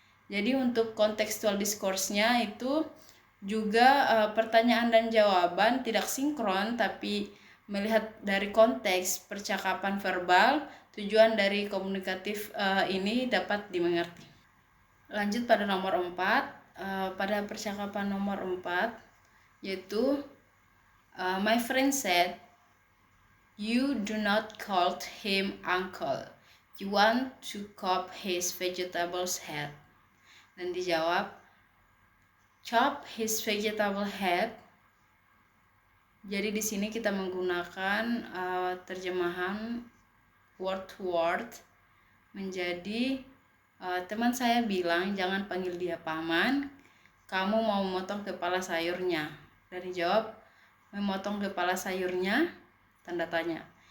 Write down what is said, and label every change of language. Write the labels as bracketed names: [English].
[Indonesian] Jadi untuk kontekstual discourse-nya itu juga pertanyaan dan jawaban tidak sinkron, tapi melihat dari konteks percakapan verbal, tujuan dari komunikatif ini dapat dimengerti. Lanjut pada nomor 4. Pada percakapan nomor 4 yaitu [English] my friend said you do not call him uncle, you want to chop his vegetables head, [Indonesian] dan dijawab [English] chop his vegetable head. [Indonesian] Jadi di sini kita menggunakan terjemahan [English] word to word [Indonesian] menjadi teman saya bilang jangan panggil dia paman, kamu mau memotong kepala sayurnya, dan dijawab memotong kepala sayurnya tanda tanya.